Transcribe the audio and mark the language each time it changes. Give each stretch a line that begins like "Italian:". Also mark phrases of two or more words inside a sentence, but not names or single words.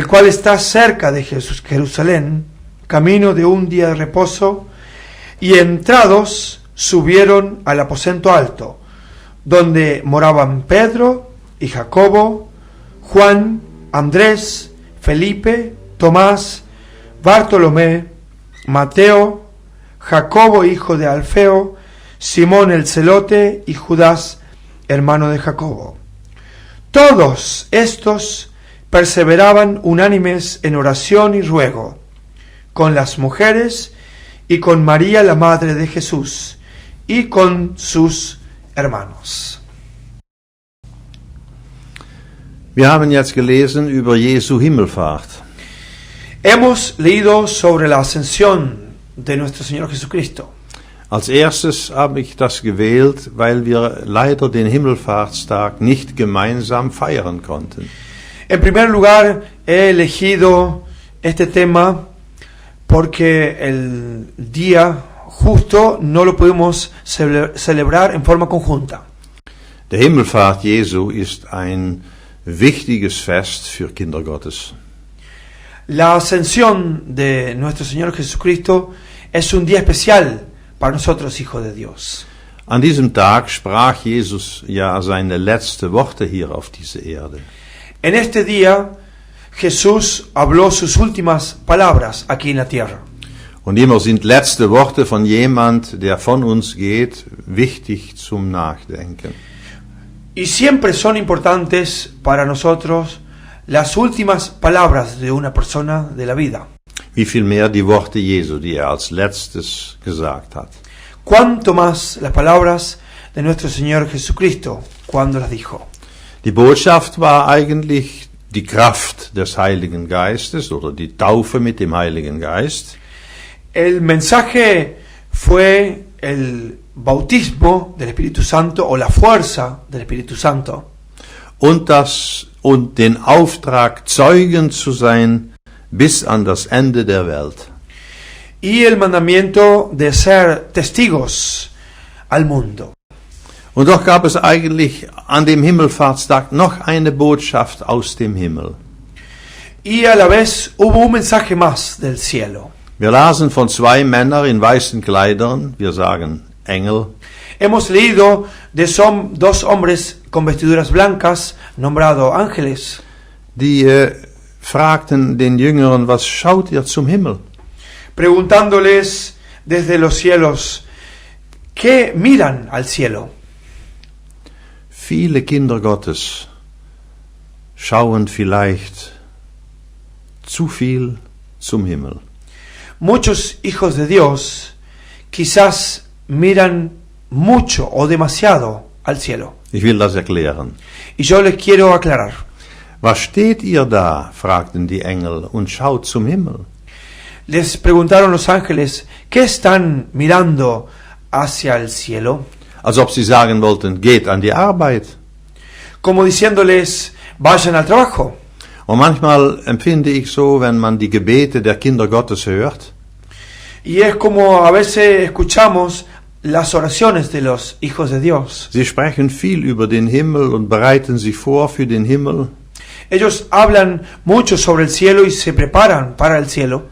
Spanish: cual está cerca de Jerusalén, camino de un día de reposo, y entrados subieron al aposento alto, donde moraban Pedro y Jacobo, Juan, Andrés, Felipe, Tomás, Bartolomé, Mateo, Jacobo hijo de Alfeo, Simón el celote y Judas hermano de Jacobo. Todos estos perseveraban unánimes en oración y ruego, con las mujeres y con María la madre de Jesús y con sus hermanos.
German: Wir haben jetzt gelesen über Jesu Himmelfahrt.
Spanish: Hemos leído sobre la ascensión de nuestro Señor Jesucristo.
German: Als erstes habe ich das gewählt, weil wir leider den Himmelfahrtstag nicht gemeinsam feiern konnten.
Spanish: En primer lugar, he elegido este tema porque el día justo no lo pudimos celebrar en forma conjunta.
German: Der Himmelfahrt Jesu ist ein wichtiges Fest für Kinder Gottes.
Spanish: La ascensión de nuestro Señor Jesucristo es un día especial para nosotros, hijos de Dios.
German: An diesem Tag sprach Jesus ja seine letzte Worte hier auf dieser Erde.
Spanish: En este día, Jesús habló sus últimas palabras aquí en la tierra.
German: Und immer sind letzte Worte von jemand, der von uns geht, wichtig zum Nachdenken.
Spanish: Y siempre son importantes para nosotros las últimas palabras de una persona de la vida.
German: Wie viel mehr die Worte Jesu, die als letztes gesagt hat.
Spanish: Cuanto más las palabras de nuestro Señor Jesucristo, cuando las dijo.
German: Die Botschaft war eigentlich die Kraft des Heiligen Geistes oder die Taufe mit dem Heiligen Geist.
Spanish: El mensaje fue el bautismo del Espíritu Santo o la fuerza del Espíritu Santo
German: Und den Auftrag, Zeugen zu sein bis an das Ende der Welt.
Spanish: y el mandamiento de ser testigos al mundo.
German: Und doch gab es eigentlich an dem Himmelfahrtstag noch eine Botschaft aus dem Himmel.
Spanish: Y a la vez hubo un mensaje más del cielo.
German: Wir lasen von zwei Männern in weißen Kleidern, wir sagen Engel,
Spanish: Hemos leído de dos hombres con vestiduras blancas, nombrados ángeles,
German: die fragten den Jüngeren, was schaut ihr zum Himmel?
Spanish: preguntándoles desde los cielos, ¿qué miran al cielo?
German: Viele Kinder Gottes schauen vielleicht zu viel zum Himmel.
Spanish: Muchos hijos de Dios quizás miran mucho o demasiado al cielo.
German: Ich will das erklären.
Spanish: Y yo les quiero aclarar.
German: Was steht ihr da? Fragten die Engel und schaut zum Himmel.
Spanish: Les preguntaron los ángeles, ¿qué están mirando hacia el cielo?
German: Als ob sie sagen wollten, geht an die Arbeit.
Spanish: Como diciéndoles, vayan al trabajo.
German: Und manchmal empfinde ich so, wenn man die Gebete der Kinder Gottes hört,
Spanish: Y es como a veces escuchamos las oraciones de los hijos de Dios.
German: sie sprechen viel über den Himmel und bereiten sich vor für den Himmel.
Spanish: Ellos hablan mucho sobre el cielo y se preparan para el cielo.